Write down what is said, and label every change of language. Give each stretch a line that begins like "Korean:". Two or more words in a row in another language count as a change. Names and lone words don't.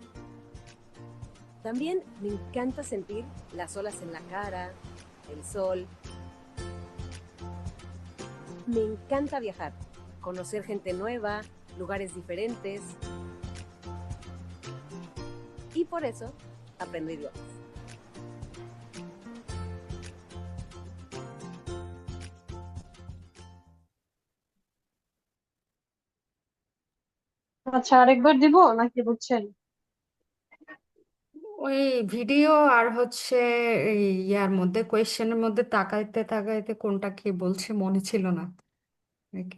Spanish: También me encanta sentir las olas en la cara, el sol. Me encanta viajar, conocer gente nueva, lugares diferentes. Y por eso aprendo idiomas.
Bangla: আচ্ছা, আরেকবার দিব নাকি বুঝছেন? ওই ভিডিও আর হচ্ছে এই ইয়ার মধ্যে কোয়েশ্চেনের মধ্যে তাকাইতে তাকাইতে কোনটা কি বলছে মনে ছিল না নাকি।